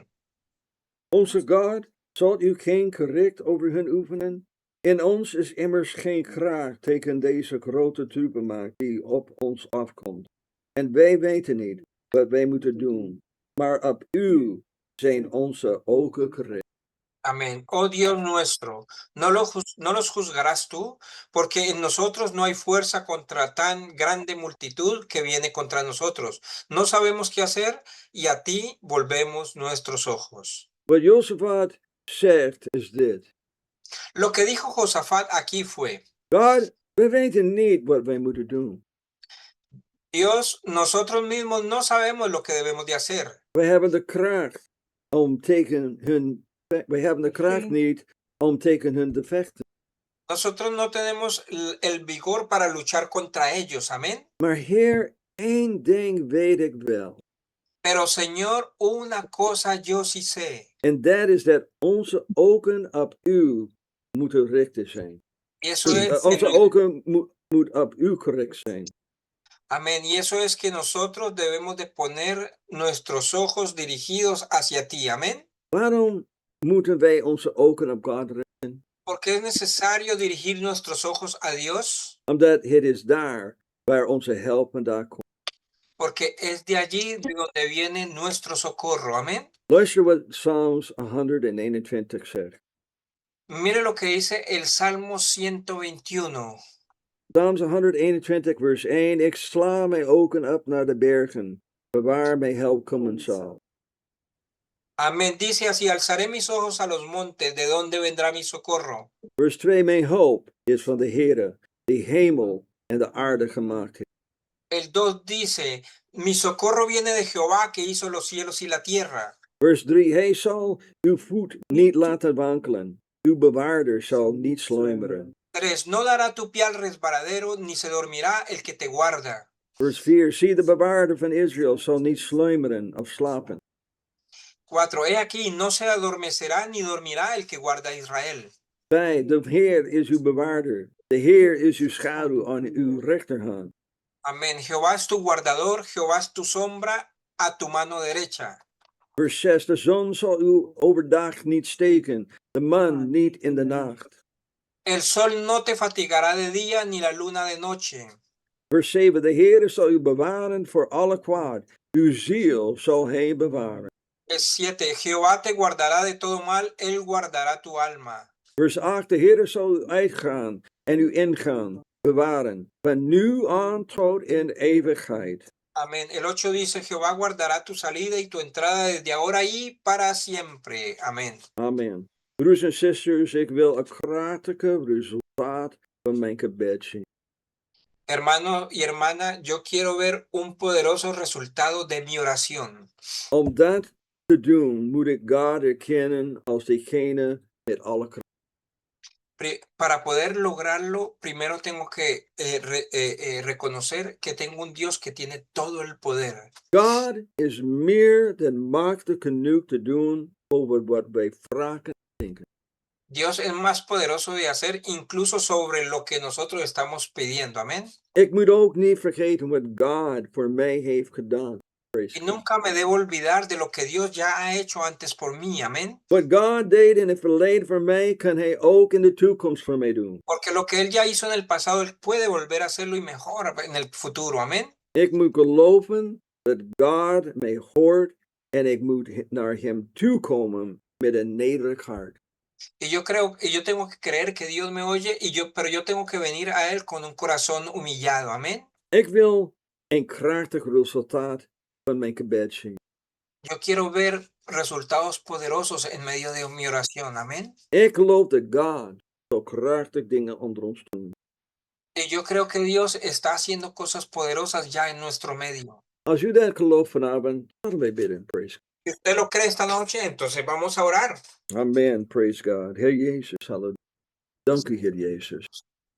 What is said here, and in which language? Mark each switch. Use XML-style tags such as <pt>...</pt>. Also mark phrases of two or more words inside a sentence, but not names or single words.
<nl>Onze God, zult u geen gericht over hen oefenen? In ons is immers geen kracht tegen deze grote troepenmacht die op ons afkomt. En wij weten niet wat wij moeten doen, maar op u zijn onze ogen gericht.</nl> <es>Amén. Oh Dios nuestro, no los juzgarás tú, porque en nosotros no hay fuerza contra tan grande multitud que viene contra nosotros. No sabemos qué hacer y a ti volvemos nuestros ojos.</es> <nl>Wat Jozefat zegt is dit.</nl> <es>Lo que dijo Josafat aquí fue,</es> <nl>God, we weten niet wat wij moeten doen.</nl> <es>Dios, nosotros mismos no sabemos lo que debemos de hacer.</es> <nl>Wij hebben de kracht om tegen hun, wij hebben de kracht niet om tegen hun te vechten.</nl> <es>Nosotros no tenemos el vigor para luchar contra ellos, amén.</es> <nl>Maar Heer, één ding weet ik wel.</nl> <es>Pero Señor, una cosa yo sí sé.</es> <nl>En dat is dat onze ogen op u moeten gericht zijn.</nl> <es>Y eso es,</es> <nl>Onze ogen moet op u gericht zijn.</nl> <es>amén. Y eso es que nosotros debemos de poner nuestros ojos dirigidos hacia ti, amén.</es> <nl>Waarom moeten wij onze ogen op God richten?</nl> <es>Porque es necesario dirigir nuestros ojos a Dios,</es> <nl>Omdat het is daar waar onze help vandaan komt.</nl> <es>porque es de allí de donde viene nuestro socorro, amén.</es> <nl>Luister wat Psalms 121 zegt.</nl> <es>Mire lo que dice el Salmo 121.</es> <nl>Psalms 121 vers 1. Ik sla mijn ogen op naar de bergen, waar mijn help komen zal.</nl> <es>Amén. Dice así, alzaré mis ojos a los montes, ¿de dónde vendrá mi socorro?</es> <nl>Vers 2. Mijn hulp is van de Heere, die hemel en de aarde gemaakt heeft.</nl> <es>El 2 dice, mi socorro viene de Jehová que hizo los cielos y la tierra.</es> <nl>Vers 3. Hij zal uw voet niet laten wankelen. Uw bewaarder zal niet sluimeren.</nl> <es>3. No dará tu pie al resbaladero, ni se dormirá el que te guarda.</es> <nl>Vers 4. Zie, de bewaarder van Israël zal niet sluimeren of slapen.</nl> <es>4. He aquí, no se adormecerá ni dormirá el que guarda a Israel.</es> <nl>5. De Heer is uw bewaarder. De Heer is uw schaduw aan uw rechterhand.</nl> <es>Amén. Jehová es tu guardador, Jehová es tu sombra a tu mano derecha.</es> <nl>Vers 6. De zon zal u overdag niet steken, de maan niet in de nacht.</nl> <es>El sol no te fatigará de día, ni la luna de noche.</es> <nl>Vers 7. De Heer zal u bewaren voor alle kwaad. Uw ziel zal hij bewaren.</nl> <es>Es 7. Jehová te guardará de todo mal, él guardará tu alma.</es> <nl>Vers 8. De Heer zal u uitgaan en u ingaan, bewaren, van nu aan tot in eeuwigheid.</nl> <es>Amén. El 8 dice, Jehová guardará tu salida y tu entrada desde ahora y para siempre. Amén. Amen.</es> <nl>Broers en zusters, ik wil een krachtige resultaat van mijn gebed zien.</nl> <es>Hermano y hermana, yo quiero ver un poderoso resultado de mi oración.</es> <nl>Om dat te doen, moet ik God erkennen als degene met alle kracht.</nl> <es>Para poder lograrlo, primero tengo que reconocer que tengo un Dios que tiene todo el poder.</es> <nl>God is meer dan machtig genoeg te doen over wat wij vragen en denken.</nl> <es>Dios es más poderoso de hacer incluso sobre lo que nosotros estamos pidiendo. Amén.</es> <nl>Ik moet ook niet vergeten wat God voor mij heeft gedaan.</nl> <en>Praise</en> <es>Y</es> <en>God.</en> <es>nunca me debo olvidar de lo que Dios ya ha hecho antes por mí. Amén.</es> <nl>Wat God deed in het verleden voor mij, kan Hij ook in de toekomst voor mij doen.</nl> <es>Porque lo que Él ya hizo en el pasado, Él puede volver a hacerlo y mejor en el futuro. Amén.</es> <nl>Ik moet geloven dat God mij hoort en ik moet naar Hem toekomen met een nederig hart.</nl> <es>Y yo tengo que creer que Dios me oye pero yo tengo que venir a Él con un corazón humillado. Amén.</es> <nl>Ik wil een krachtig resultaat van mijn gebed zien.</nl> <es>Yo quiero ver resultados poderosos en medio de mi oración. Amén.</es> <nl>Ik geloof dat God zo krachtig dingen onder ons doet.</nl> <es>Y yo creo que Dios está haciendo cosas poderosas ya en nuestro medio.</es> <nl>Als u dat gelooft vanavond, laten wij bidden.</nl> <en>Praise God.</en> <es>Si usted lo cree esta noche, entonces vamos a orar.</es> <en>Amen. Praise God.</en> <nl>Heer Jezus, halleluja. Dank u, Heer Jezus.</nl>